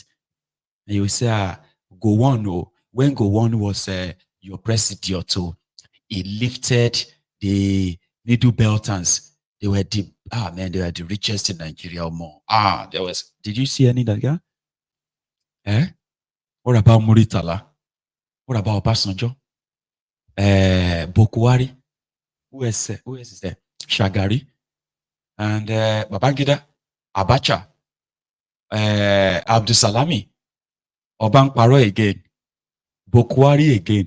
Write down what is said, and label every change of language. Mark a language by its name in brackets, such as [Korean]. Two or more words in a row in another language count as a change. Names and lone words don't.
[English] And you will say, Gowon, oh, when Gowon was your president, he lifted the middle belters. They were the they were the richest in Nigeria or more. Did you see any that guy? What about Muritala? What about Obasanjo? Bokwari? Who is there? Shagari? And Babangida? Abacha? Abdusalami? Obankparo again? Bokwari again?